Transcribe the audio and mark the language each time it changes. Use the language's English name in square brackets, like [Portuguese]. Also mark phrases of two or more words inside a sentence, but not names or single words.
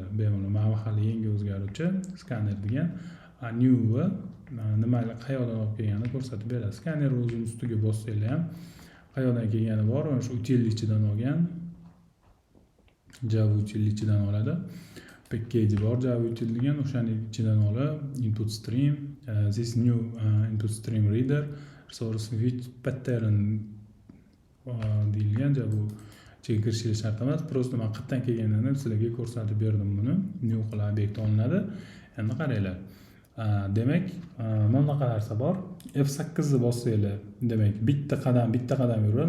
[Uzbek] Bemalol mana hali yangi o'zgaruvchi scanner degan new va nimalar qayerdan olib kelganini ko'rsatib beradi. Scanner o'zini ustiga bossanglar ham qayerdan kelgani bor, o'sha util ichidan olgan. Java util ichidan oladi. Package bor, Java util degan, o'shaning ichidan olib [English] input stream, this new input stream reader resource which pattern [Uzbek] deyilgan. Bu ichiga kirishingiz shart emas. Prosta men qayerdan kelganini sizlarga ko'rsatib berdim buni. New qilib obyekt olinadi. Endi qaranglar. Demak, mana bunaqa narsa bor. F8 ni bossanglar, demak bitta qadam yuradi.